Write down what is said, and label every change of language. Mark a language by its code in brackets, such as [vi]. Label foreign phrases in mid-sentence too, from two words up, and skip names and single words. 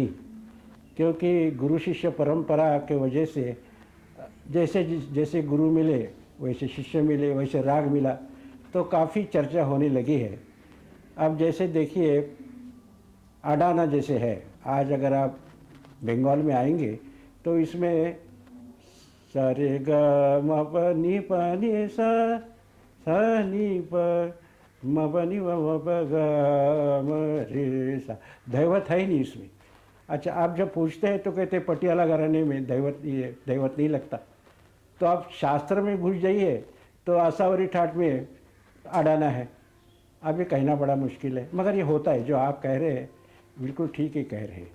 [hi] क्योंकि गुरु शिष्य परंपरा के वजह से जैसे जैसे गुरु मिले, वैसे शिष्य मिले, वैसे राग मिला, तो काफ़ी चर्चा होने लगी है। अब जैसे देखिए, अडाना जैसे है, आज अगर आप बंगाल में आएंगे तो इसमें सा रे ग म प नि प नि सा सा नि प म प नि म प ग म रे सा, दैवत है ही नहीं इसमें। अच्छा, आप जब पूछते हैं तो कहते हैं पटियाला घराने में दैवत, ये दैवत नहीं लगता। तो आप शास्त्र में घुस जाइए तो आसावरी ठाट में अडाना है। अब ये कहना बड़ा मुश्किल है, मगर ये होता है। जो आप कह रहे हैं बिल्कुल ठीक ही कह रहे हैं।